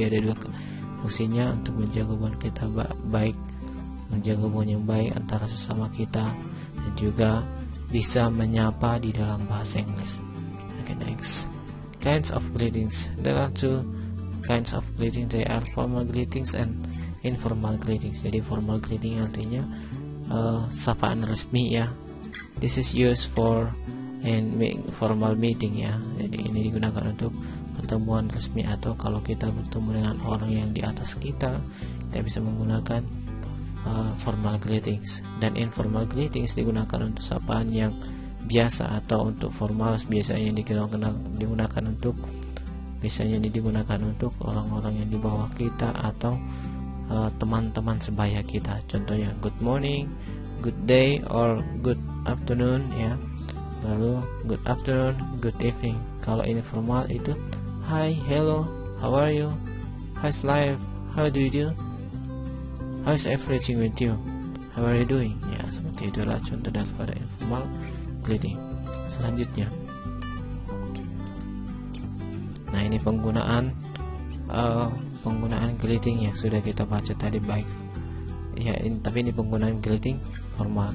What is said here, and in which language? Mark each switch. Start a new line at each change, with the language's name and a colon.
Indonesian: Jadi ada dua fungsinya untuk menjaga hubungan kita baik, menjaga hubungan yang baik antara sesama kita, dan juga bisa menyapa di dalam bahasa Inggris.
English: Okay, next. Kinds of greetings. There are two kinds of greetings. They are formal greetings and informal greetings.
Indonesian: Jadi formal greeting artinya sapaan resmi ya.
English: This is used for formal meeting ya.
Indonesian: Jadi ini digunakan untuk pertemuan resmi atau kalau kita bertemu dengan orang yang di atas kita bisa menggunakan formal greetings. Dan informal greetings digunakan untuk sapaan yang biasa atau untuk formal biasanya digunakan untuk orang-orang yang di bawah kita atau teman-teman sebaya kita.
English: Contohnya good morning, good day, or good afternoon ya. Lalu good afternoon, good evening.
Indonesian: Kalau informal itu
English: hi, hello, how are you, how's life, how do you do, how's everything with you, how are you doing ya.
Indonesian: Seperti itulah contoh daripada informal greeting. Selanjutnya, nah ini penggunaan greeting yang sudah kita baca tadi baik ya, tapi ini penggunaan greeting formal.